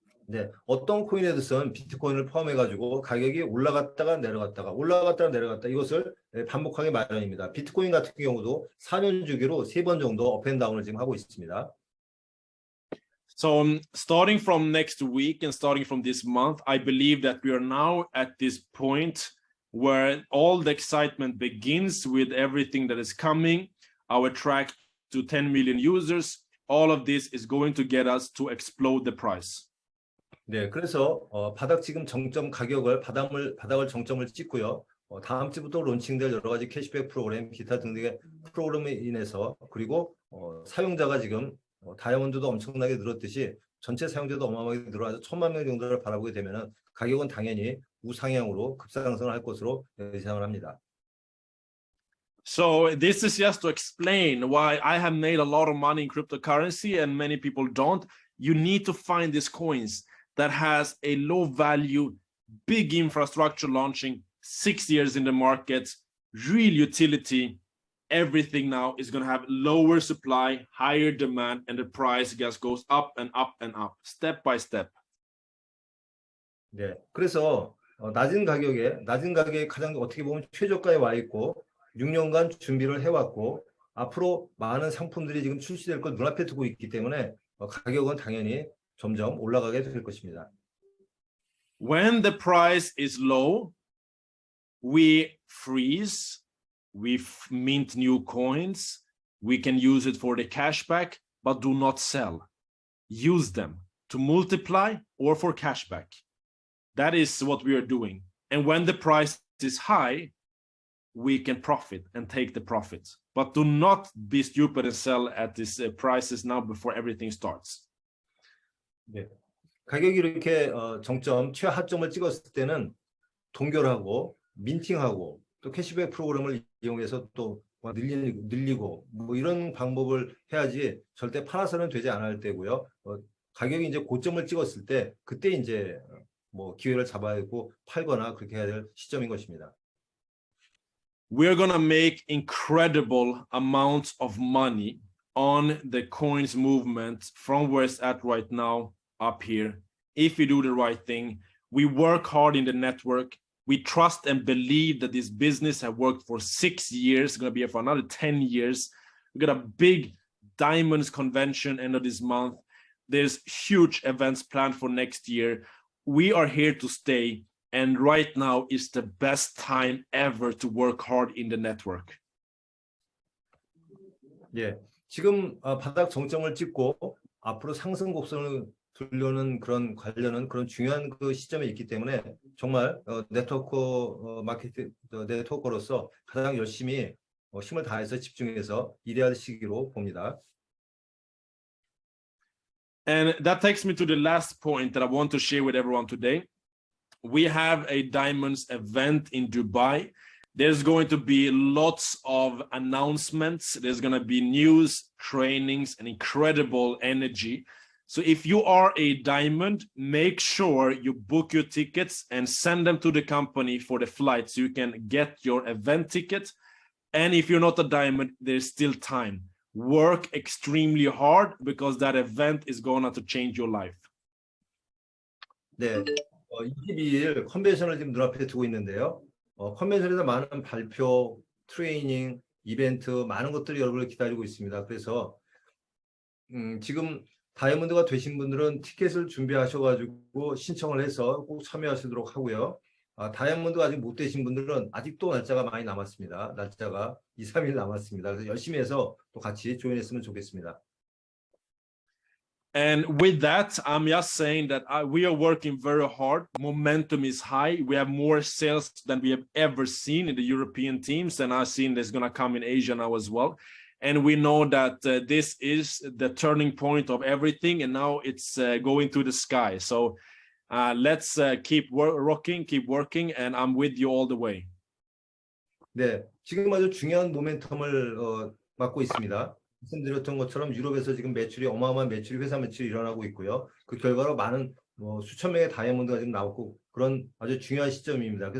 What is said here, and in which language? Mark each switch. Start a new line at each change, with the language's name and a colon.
Korean: 네, 어떤 코인에 대해서는 비트코인을 포함해가지고 가격이 올라갔다가 내려갔다 이것을 반복하기 마련입니다. 비트코인 같은 경우도 4년 주기로 3번 정도 업앤다운을 지금 하고 있습니다.
English: So starting from next week and starting from this month, I believe that we are now at this point where all the excitement begins with everything that is coming, our track to 10 million users. All of this is going to get us to explode the price.
Korean: 네, 그래서 바닥 지금 정점 가격을 바닥을 정점을 찍고요. 다음 주부터 론칭될 여러 가지 캐시백 프로그램, 기타 등등의 프로그램에 인해서 그리고 사용자가 지금 다이아몬드도 엄청나게 늘었듯이 전체 사용자도 어마어마하게 늘어나서 1000만 명 정도를 바라보게 되면은 가격은 당연히 우상향으로 급상승을 할 것으로 예상을 합니다.
English: So this is just to explain why I have made a lot of money in cryptocurrency and many people don't. You need to find these coins that has a low value, big infrastructure launching, 6 years in the market, real utility. Everything now is going to have lower supply, higher demand, and the price just goes up and up and up, step by step.
Korean: 네, 그래서 낮은 가격에 가장 어떻게 보면 최저가에 와 있고 6년간 준비를 해왔고 앞으로 많은 상품들이 지금 출시될 걸 눈앞에 두고 있기 때문에 가격은 당연히 점점 올라가게 될 것입니다.
English: When the price is low, we freeze, we mint new coins, we can use it for the cashback, but do not sell. Use them to multiply or for cashback. That is what we are doing. And when the price is high, we can profit and take the profit. But do not be stupid and sell at these prices now before everything starts.
Korean: 네. 가격이 이렇게 정점 최하점을 찍었을 때는 동결하고 민팅하고 또 캐시백 프로그램을 이용해서 또 늘리고 뭐 이런 방법을 해야지 절대 팔아서는 되지 않을 때고요. 가격이 이제 고점을 찍었을 때 그때 이제 뭐 기회를 잡아야 되고 팔거나 그렇게 해야 될 시점인 것입니다.
English: We're gonna make incredible amounts of money on the coins movement from where it's at right now up here. If we do the right thing, we work hard in the network. We trust and believe that this business have worked for 6 years, going to be here for another 10 years. We got a big diamonds convention end of this month. There's huge events planned for next year. We are here to stay. And right now is the best time ever to work hard in the network.
Korean: 예, 지금 바닥 정점을 찍고 앞으로 상승 곡선을 두려는 그런 관련은 그런 중요한 그 시점에 있기 때문에 정말 네트워크 마케팅 네트워커로서 가장 열심히 힘을 다해서 집중해서 일해야 할 시기로 봅니다.
English: And that takes me to the last point that I want to share with everyone today. We have a diamonds event in Dubai. There's going to be lots of announcements. There's going to be news, trainings, and incredible energy. So if you are a diamond, make sure you book your tickets and send them to the company for the flight so you can get your event ticket. And if you're not a diamond, there's still time. Work extremely hard because that event is going to change your life.
Korean: 네, 22일 컨벤션을 지금 눈앞에 두고 있는데요. 컨벤션에서 많은 발표, 트레이닝, 이벤트, 많은 것들이 여러분을 기다리고 있습니다. 그래서 지금 다이아몬드가 되신 분들은 티켓을 준비하셔가지고 신청을 해서 꼭 참여하시도록 하고요. 다이아몬드가 아직 못 되신 분들은 아직도 날짜가 많이 남았습니다. 날짜가 2, 3일 남았습니다. 그래서 열심히 해서 또 같이 조인했으면 좋겠습니다.
English: And with that, I'm just saying that we are working very hard. Momentum is high. We have more sales than we have ever seen in the European teams. And I've seen there's going to come in Asia now as well. And we know that this is the turning point of everything. And now it's going to the sky. So let's keep rocking, keep working. And I'm with you all the way.
Korean: 네, 지금 아주 중요한 모멘텀을 맡고 있습니다. 말씀드렸던 것처럼 유럽에서 지금 매출이 어마어마한 매출이 회사 매출이 일어나고 있고요. 그 결과로 많은 수천 명의 다이아몬드가 지금 나오고 그런 아주 중요한 시점입니다.